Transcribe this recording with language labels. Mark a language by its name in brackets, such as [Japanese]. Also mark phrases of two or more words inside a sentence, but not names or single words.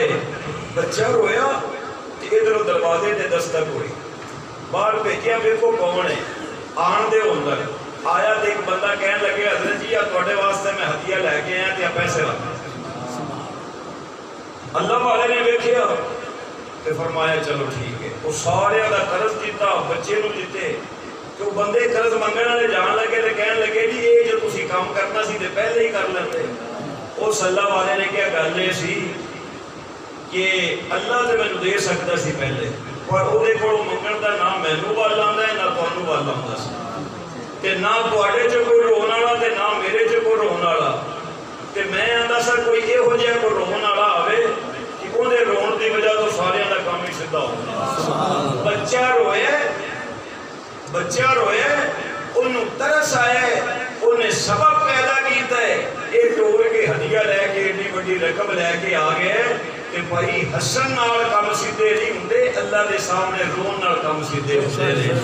[Punjabi] بچہ رویا تے ادھر دروازے تے دستک ہوئی. باہر بھیجیا ویکھو کون ہے. آن دے اندر آیا تے ایک بندہ کہنے لگے حضرت جی تواڈے واسطے میں ہدیہ لے کے آیا تے پیسے رکھ. اللہ والے نے ویکھیا تے فرمایا چلو ٹھیک ہے. وہ سارے دا قرض دیتا، بچے نوں دیتے. کہ وہ بندے قرض منگن والے جان لگے تے کہنے لگے جی یہ جو تسی کام کرنا سی تے پہلے ہی کر لیندے. اس اللہ والے نے کیا گل یہ سی کہ اللہ تے مینوں دے سکتا سی پہلے، پر وہ کولوں منگن دا نہ مینوں ول آندا ہے نہ تانوں ول آندا سی تے نہ تواڈے چ کوئی رون والا تے نہ میرے چ کوئی رون والا. تے میں آندا سا کوئی یہو جہا کوئی رون والا آوے وہ دے رون دی وجہ تو سارے دا کام ہی سیدھا ہو گیا. بچہ روئے انہوں ترس آئے، انہیں سبب پیدا کیتا ہے. یہ ٹور کے ہدیہ لے کے اتنی بڑی رقم لے کے آ گئے کہ بھائی حسن نال کام سیدھے نہیں ہوندے، اللہ دے سامنے رون نال کام سیدھے ہوندے نے.